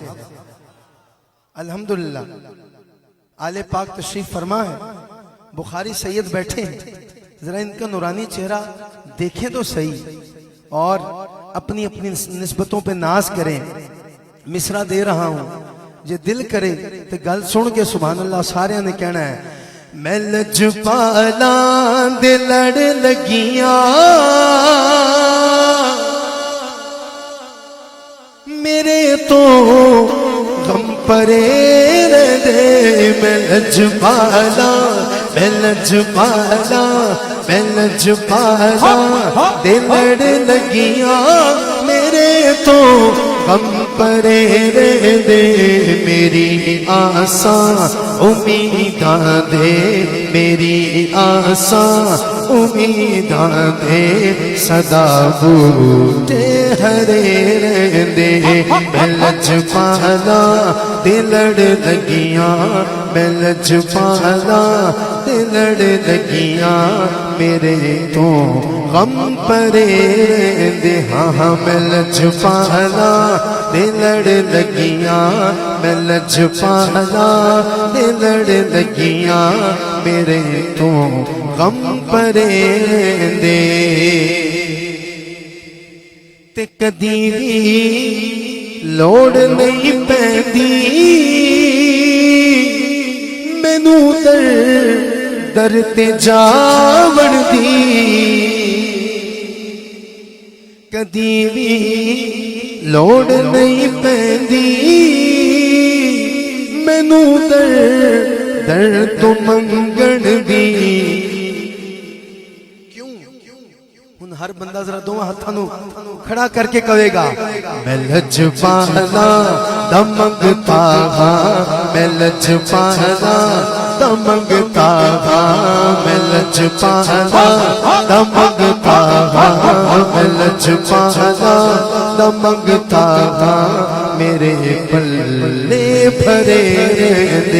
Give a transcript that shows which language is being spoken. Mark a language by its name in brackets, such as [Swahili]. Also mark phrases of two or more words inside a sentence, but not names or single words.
[Urdu] الحمدللہ آل پاک تشریف فرما ہے, بخاری سید بیٹھے ہیں, ذرا ان کا نورانی چہرہ دیکھیں تو صحیح اور اپنی اپنی نسبتوں پہ ناز کریں. [Punjabi] مصرع دے رہا ہوں, جے دل کرے تو گل سن کے [Arabic] سبحان اللہ [Punjabi] سارے نے کہنا ہے. میں لجپالاں دے لڑ لگیاں میرے تو غم پرے دے. میں لجپالاں میں لجپالاں دے لڑ لگیاں میرے تو غم پرے دے. میری آساں امیداں دے, میری آساں امیداں دے, صدا بوٹے ہرے دے. میں لجپالاں دے لڑ لگیاں, میں لجپالاں دے لڑ لگیاں میرے تو غم پرے دے. ہاں میں لجپالاں دے لڑ لگیاں, میں لجپالاں دے لڑ لگیاں میرے تو غم پرے دے. تے کدی بھی لوڑ نہیں پیندی مینوں در تے جاون دی. کدی بھی لوڑ نہیں پیندی مینوں در تو منگن دی. کیوں ہن ہر بندہ ذرا دونوں ہاتھاں نوں کھڑا کر کے کہے گا میں لجپالاں دا منگتا ہاں, میں لجپالاں دا منگتا ہاں, میں لجپالاں دا منگتا ہاں, میں لجپالاں دا منگتا ہاں میرے پلے بھرے دے.